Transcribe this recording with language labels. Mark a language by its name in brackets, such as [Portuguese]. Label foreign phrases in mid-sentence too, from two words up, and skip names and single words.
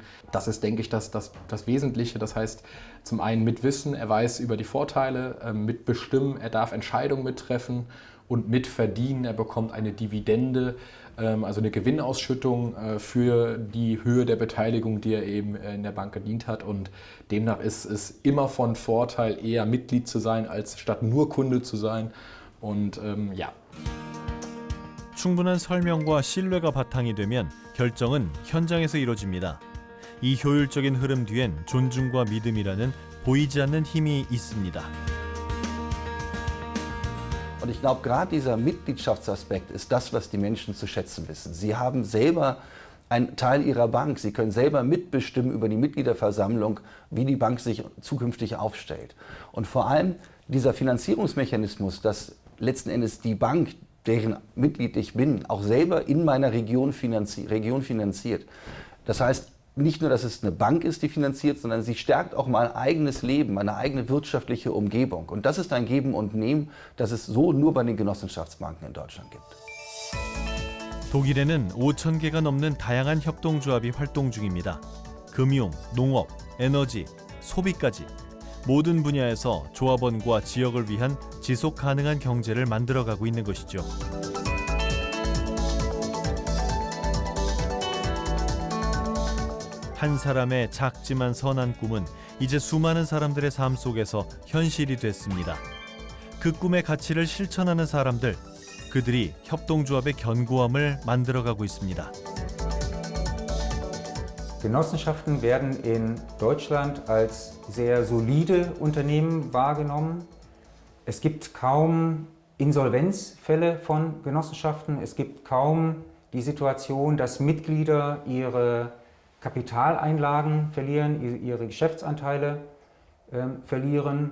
[German] Das ist, denke ich, das Wesentliche. Das heißt, zum einen mit Wissen, er weiß über die Vorteile, mitbestimmen, er darf Entscheidungen mittreffen und mitverdienen. Er bekommt eine Dividende, also eine Gewinnausschüttung für die Höhe der Beteiligung, die er eben in der Bank gedient hat. Und demnach ist es immer von Vorteil, eher Mitglied zu sein, als statt nur Kunde zu sein. Und ja. [Korean] 충분한 설명과 신뢰가 바탕이 되면 결정은 현장에서 이루어집니다. 이 효율적인 흐름 뒤엔 존중과 믿음이라는 보이지 않는 힘이 있습니다. [German] Und ich glaube, gerade dieser Mitgliedschaftsaspekt ist das, was die Menschen zu schätzen wissen. Sie haben selber einen Teil ihrer Bank. Sie können selber mitbestimmen über die Mitgliederversammlung, wie die Bank sich zukünftig aufstellt. Und vor allem dieser Finanzierungsmechanismus, dass letzten Endes die Bank, deren Mitglied ich bin, auch selber in meiner Region finanziert. Das heißt, nicht nur, dass es eine Bank ist, die finanziert, sondern sie stärkt auch mein eigenes Leben, meine eigene wirtschaftliche Umgebung. Und das ist ein Geben und Nehmen, das es so nur bei den Genossenschaftsbanken in Deutschland gibt. [Korean] 독일에는 5,000개가 넘는 다양한 협동조합이 활동 중입니다. 금융, 농업, 에너지, 소비까지 모든 분야에서 조합원과 지역을 위한 지속 가능한 경제를 만들어가고 있는 것이죠. 한 사람의 작지만 선한 꿈은 이제 수많은 사람들의 삶 속에서 현실이 됐습니다. 그 꿈의 가치를 실천하는 사람들, 그들이 협동조합의 견고함을 만들어가고 있습니다. [German] Genossenschaften werden in Deutschland als sehr solide Unternehmen wahrgenommen. Es gibt kaum Insolvenzfälle von Genossenschaften. Es gibt kaum die Situation, dass Mitglieder ihre Kapitaleinlagen verlieren, ihre Geschäftsanteile verlieren.